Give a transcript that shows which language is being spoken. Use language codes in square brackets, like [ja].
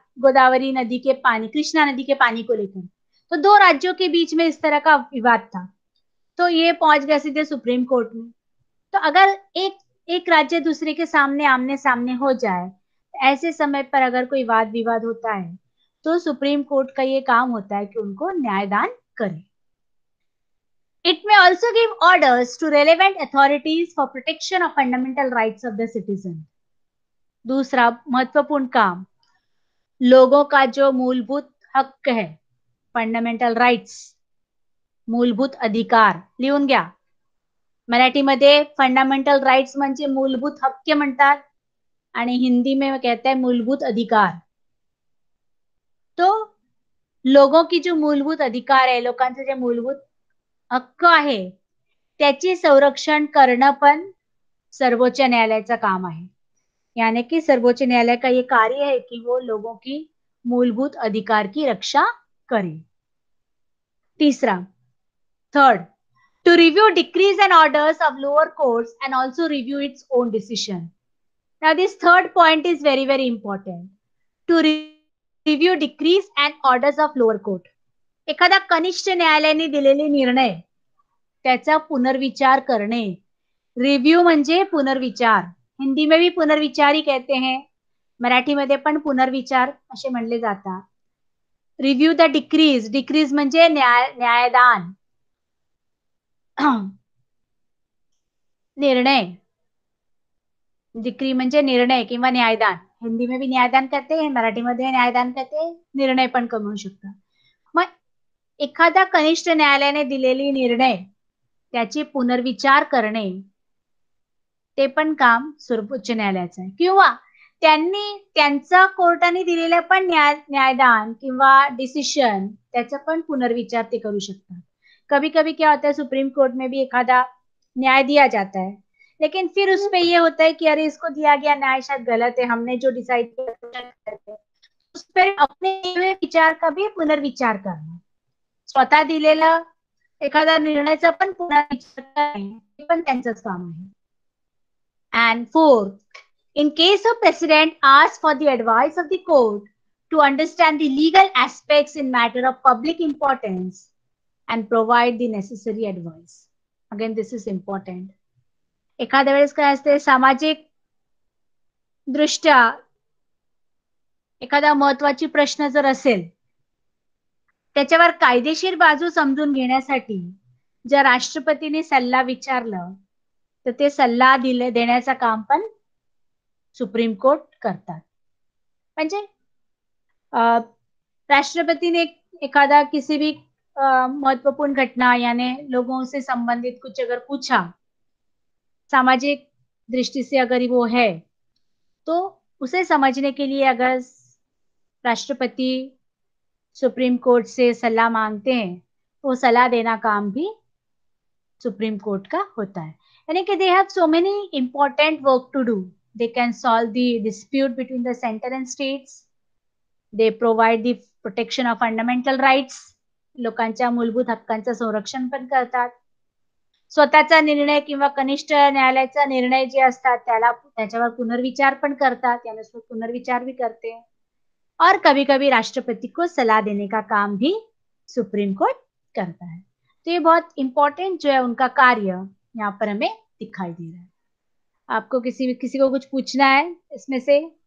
[hi] गोदावरी नदी के पानी, कृष्णा नदी के पानी को लेकर। तो दो राज्यों के बीच में इस तरह का विवाद था, तो ये पहुंच गए सीधे सुप्रीम कोर्ट में। तो अगर एक एक राज्य दूसरे के सामने आमने सामने हो जाए, ऐसे समय पर अगर कोई वाद विवाद होता है, तो सुप्रीम कोर्ट का ये काम होता है कि उनको न्यायदान करे। [en] It may also give orders to relevant authorities for protection of fundamental rights of the citizen. [hi] दूसरा महत्वपूर्ण काम, लोगों का जो मूलभूत हक है, फंडामेंटल राइट्स, मूलभूत अधिकार, [mr] लिहून घ्या. मराठीमध्ये फंडामेंटल राइट्स म्हणजे मूलभूत हक्क म्हणतात आणि [hi] हिंदी में कहते हैं मूलभूत अधिकार. तो लोगों की जो मूलभूत अधिकार [mr] आहे, लोकांचे जे मूलभूत हक्क आहे, त्याची संरक्षण करणं पण सर्वोच्च न्यायालयाचं काम आहे. [hi] यानी कि सर्वोच्च न्यायालय का ये कार्य है कि वो लोगों की मूलभूत अधिकार की रक्षा करे. [en] तीसरा, third, to review decrees and orders of lower courts and also review its own decision. Now this third point is very, very important. To review decrees and orders of lower court. [mr] एखादा कनिष्ठ न्यायालयाने दिलेले निर्णय त्याचा पुनर्विचार करणे. Review म्हणजे पुनर्विचार. [hi] हिंदी में भी पुनर्विचार ही कहते हैं, [mr] मराठीमध्ये पण पुनर्विचार असे म्हणले जातात. [en] review the decrees, [mr] डिक्रीज म्हणजे न्यायदान, निर्णय. डिक्री म्हणजे निर्णय किंवा न्यायदान. [hi] हिंदी में भी न्यायदान कहते हैं, मराठीमध्ये न्यायदान कहते हैं, [mr] निर्णय पण करू शकतात. मग एखादा कनिष्ठ न्यायालयाने दिलेली निर्णय त्याची पुनर्विचार करणे, ते पण काम सर्वोच्च न्यायालयाचं आहे. किंवा त्यांचा कोर्टाने दिलेलं पण न्यायदान किंवा डिसिशन, त्याचा पण पुनर्विचार ते करू शकतात. [hi] कभी कभी क्या होता है, सुप्रीम कोर्ट में भी एखादा न्याय दिया जाता है, लेकिन फिर उस पे ये होता है कि अरे इसको दिया गया न्याय शायद गलत है, हमने जो डिसाइड किया उस पर अपने विचार का भी पुनर्विचार करना. [mr] स्वतः दिलेला एखादा निर्णयाचा पण पुनर्विचार करणे पण त्यांचंच काम आहे. [en] And fourth, in case of precedent, ask for the advice of the court to understand the legal aspects in matter of public importance and provide the necessary advice. Again, this is important. [mr] एखाद्या वेळेस काय असते, सामाजिक दृष्ट्या एखादा महत्वाची प्रश्न जर असेल, त्याच्यावर कायदेशीर बाजू समजून घेण्यासाठी जर राष्ट्रपतीने सल्ला विचारलं, तर ते सल्ला देण्याचं काम पण सुप्रीम कोर्ट करतात. [hi] म्हणजे राष्ट्रपति ने एखादा किसी भी महत्वपूर्ण घटना यानी लोगों से संबंधित कुछ अगर पूछा, सामाजिक दृष्टि से अगर वो है, तो उसे समझने के लिए अगर राष्ट्रपति सुप्रीम कोर्ट से सलाह मांगते हैं, तो सलाह देना काम भी सुप्रीम कोर्ट का होता है. यानी कि [en] they have so many important work to do. They can solve the dispute between the center and states. They provide the protection of fundamental rights. [mr] लोकांच्या मूलभूत हक्कांचं संरक्षण पण करतात. स्वतःचा निर्णय किंवा कनिष्ठ न्यायालयाचा निर्णय जे असतात त्याच्यावर पुनर्विचार पण करतात, यानुसार [hi] पुनर्विचार भी करते हैं. और कभी कभी राष्ट्रपति को सलाह देने का काम भी सुप्रीम कोर्ट करता है. तो ये बहुत इंपॉर्टेंट जो है उनका कार्य यहाँ पर हमें दिखाई दे रहा है. आपको किसी को कुछ पूछना है इसमें से?